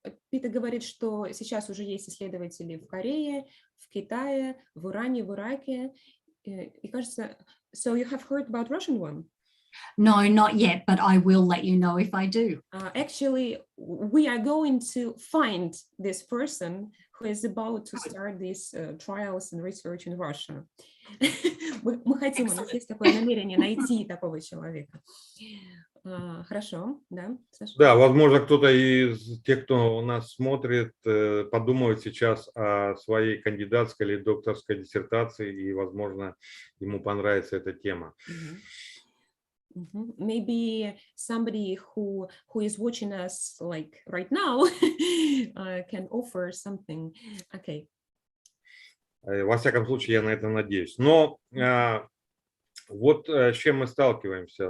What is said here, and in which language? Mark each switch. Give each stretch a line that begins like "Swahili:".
Russian: Пита говорит, что сейчас уже есть исследователи в Корее, в Китае, в Иране, в Ираке. И кажется,
English: so you have heard about Russian one? No, not yet, but I will let you know if I do. Actually, we are going to find this person who is about to start these trials and research in Russia.
Russian: Мы хотим, у нас есть такое намерение найти такого человека. Хорошо, да, Саша? Да, возможно, кто-то из тех, кто нас смотрит, подумает сейчас о своей кандидатской или докторской диссертации, и, возможно, ему понравится эта тема.
English: Maybe somebody who is watching us like right now can offer something. Okay.
Russian: Во всяком случае, я на это надеюсь. Но вот с чем мы сталкиваемся.